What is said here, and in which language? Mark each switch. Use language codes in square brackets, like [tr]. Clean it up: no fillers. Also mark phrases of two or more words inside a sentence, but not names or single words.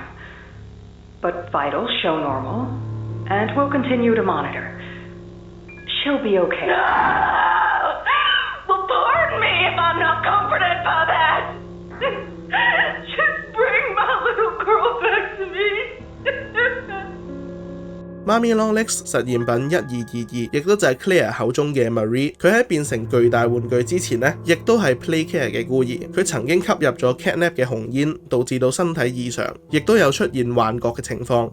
[en] But vitals show normal, and we'll continue to monitor. She'll be okay. No! Well, pardon me if I'm not comforted by that. Just bring my little girl back to me. [yue] 媽咪 Longlegs 實驗品1222，亦都就係 Claire 口中嘅 Marie。佢喺變成巨大玩具之前呢，亦都係 Playcare 嘅孤兒。佢曾經吸入咗 Catnap 嘅紅煙，導致到身體異常，亦都有出現幻覺嘅情況。